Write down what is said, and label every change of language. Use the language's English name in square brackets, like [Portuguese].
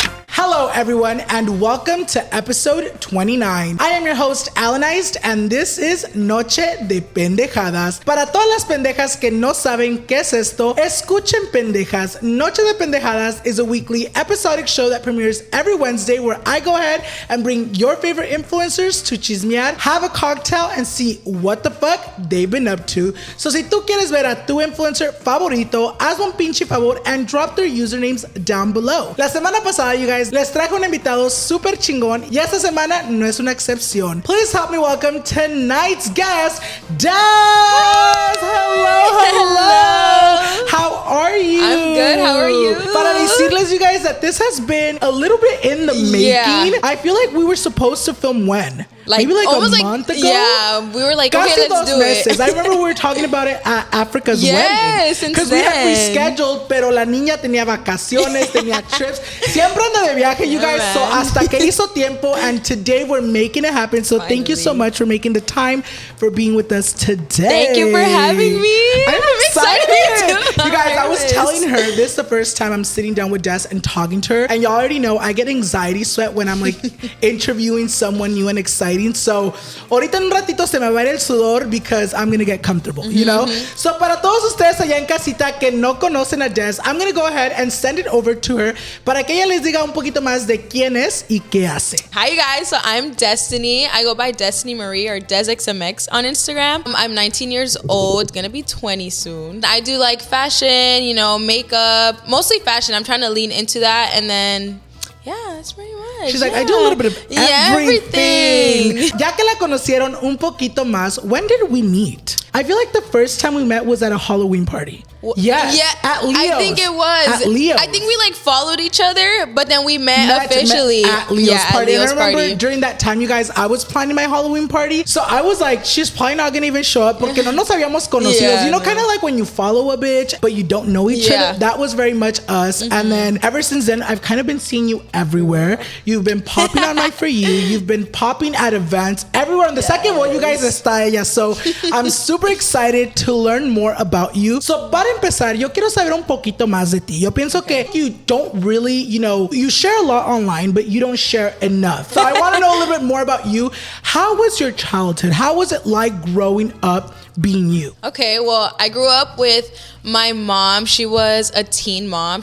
[English] Hello everyone and welcome to episode 29. I am your host Alanized and this is Noche de Pendejadas. [Spanish] Para todas las pendejas que no saben qué es esto, escuchen pendejas. [English] Noche de Pendejadas is a weekly episodic show that premieres every Wednesday where I go ahead and bring your favorite influencers to chismear, have a cocktail and see what the fuck they've been up to. [Spanish] So si tú quieres ver a tu influencer favorito, hazme un pinche favor [English] and drop their usernames down below. [Spanish] La semana pasada, [English] you guys, [Spanish] les traje un invitado super chingón y esta semana no es una excepción. [English] Please help me welcome tonight's guest, Des! Hello! How are you? I'm good, how are you? [Spanish] Para decirles, [English] you guys, that this has been a little bit in the making. Yeah. I feel like we were supposed to film when? Maybe like a month ago? Yeah, we were like, okay, let's do it. I remember we were talking about it at Africa's wedding. Yes, because we had rescheduled, [Spanish] pero la niña tenía vacaciones, tenía trips. Siempre anda de viaje, [English] you guys. So [Spanish] hasta que hizo tiempo, [English] and today we're making it happen. So thank you so much for making the time for being with us today. Thank you for having me. I'm excited. You guys, I was nervous. telling her this is the first time I'm sitting down with Des and talking to her, and y'all already know I get anxiety sweat when I'm like interviewing someone new and exciting. So [Spanish] ahorita en un ratito se me va a ir el sudor [English] because I'm gonna get comfortable, you know? [Spanish] So para todos ustedes allá en casita que no conocen a Des, [English] I'm gonna go ahead and send it over to her [Spanish] para que ella les diga un poquito más de quién es y qué hace. [English] Hi you guys, so I'm Destiney. I go by Destiney Marie or DesXMX on Instagram. I'm 19 years old, gonna be 20 soon. I do like fashion, you know, makeup, mostly fashion. I'm trying to lean into that, and then yeah, that's pretty much. She's like, I do a little bit of everything. [Spanish] Ya que la conocieron un poquito más, [English] when did we meet? I feel like the first time we met was at a Halloween party. Yes, yeah, at Leo's. I think it was. At Leo's. I think we like followed each other, but then we met officially. At Leo's party. At Leo's and I remember party. during that time, you guys, I was planning my Halloween party. So I was like, she's probably not gonna even show up [Spanish] porque no nos habíamos conocidos. [English] Yeah, you know, kind of like when you follow a bitch, but you don't know each other. That was very much us. And then ever since then, I've kind of been seeing you everywhere. You've been popping on my For You. You've been popping at events everywhere. On the second one, you guys [Spanish] está ella. [English] So I'm super excited to learn more about you. [Spanish] So para empezar, yo quiero saber un poquito más de ti. Yo pienso que [English] you don't really, you know, you share a lot online, but you don't share enough. So I want to know a little bit more about you. How was your childhood? How was it like growing up being you? Okay, well, I grew up with my mom. She was a teen mom.